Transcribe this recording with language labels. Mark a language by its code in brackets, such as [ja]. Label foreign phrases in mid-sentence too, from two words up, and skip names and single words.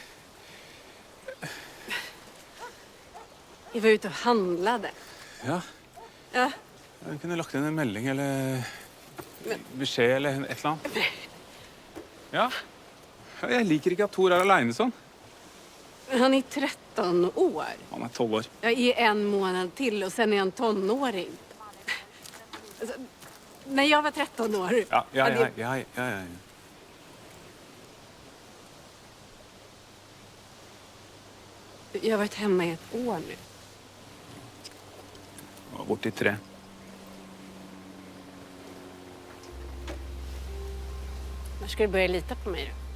[sv] Vi var ute och handlade. [no] Ja, Ja. jeg kunne lagt inn en melding eller beskjed eller et eller annet. Ja, jeg liker ikke at Thor er alene sånn. [sv] Han är 13 år. [no] Han er 12 år. [sv] Jag är en månad till och sen är han tonåring. Alltså, när jag var 13 år... Ja. Jag har varit hemma i ett år nu. [no] Jeg var borte i 3. [sv] När ska du börja lita på mig då?